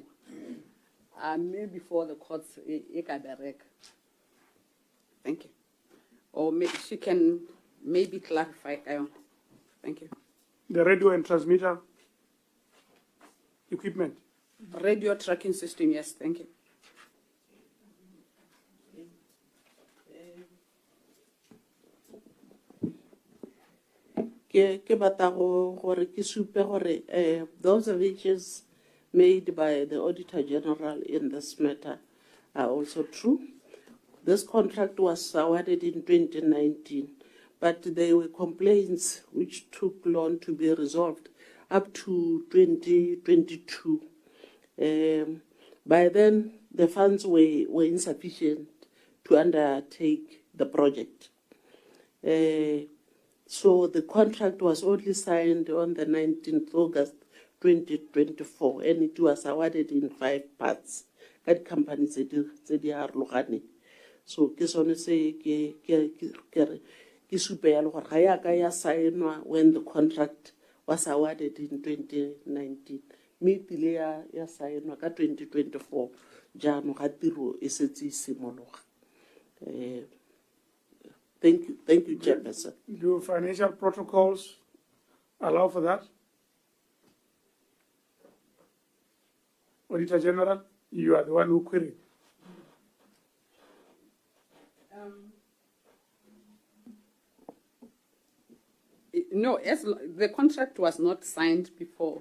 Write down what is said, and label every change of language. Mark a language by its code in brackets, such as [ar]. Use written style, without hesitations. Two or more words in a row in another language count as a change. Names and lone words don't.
[en] Maybe before the courts, thank you. Or maybe she can maybe clarify. Thank you. The radio and transmitter equipment. Radio tracking system, yes, thank you. [tn] Ke batla gore ke supe gore [en] the observations made by the Auditor General in this matter are also true. This contract was awarded in 2019, but there were complaints which took long to be resolved up to 2022. By then, the funds were insufficient to undertake the project. So the contract was only signed on the 19th August 2024, and it was awarded in 5 parts. That companies they are looking. [tn] So ke sone se ke supe ya gore ga ya ka ya signwa [en] when the contract was awarded in 2019. [tn] Me pile ya signwa ka 2024 jaanong ga tiro e setse e simologa. [en] Thank you, Chairperson. Do financial protocols allow for that? Auditor General, you are the one who queried. No, as the contract was not signed before.